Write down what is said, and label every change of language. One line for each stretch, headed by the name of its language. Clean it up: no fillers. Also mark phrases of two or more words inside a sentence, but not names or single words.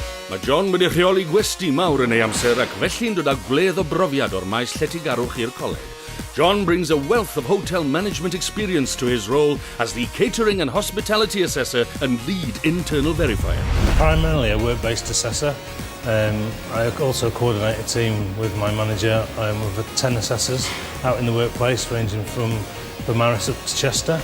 Welsh: Mae John wedi rheoli gwesti mawr yn ei amser ac felly'n dod â gwledd o brofiad o'r maes lletygarwch i'r coleg.
English: John brings a wealth of hotel management experience to his role as the catering and hospitality assessor and lead internal verifier. Primarily a work-based assessor. I also coordinate a team with my manager with 10 assessors out in the workplace, ranging from Beaumaris up to Chester.